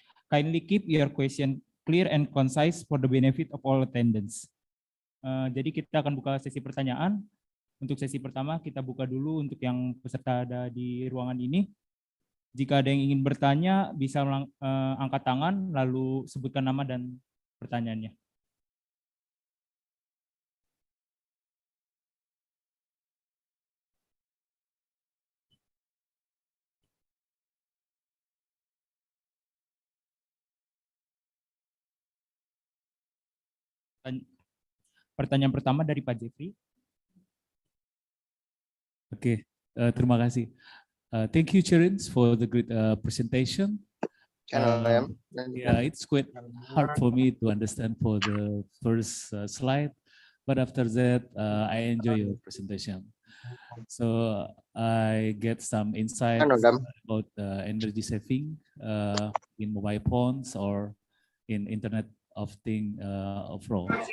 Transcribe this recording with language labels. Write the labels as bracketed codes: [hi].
[en] Kindly keep your question clear and concise for the benefit of all attendants. [id] Jadi kita akan buka sesi pertanyaan. Untuk sesi pertama kita buka dulu untuk yang peserta ada di ruangan ini. Jika ada yang ingin bertanya bisa angkat tangan lalu sebutkan nama dan pertanyaannya. Pertanyaan pertama dari Pak Jeffrey. Oke, terima kasih. [en] Thank you, Charan, for the great presentation. Yeah, it's quite hard for me to understand for the first slide, but after that, I enjoy your presentation. So I get some insights about energy saving in mobile phones or in Internet of Things overall.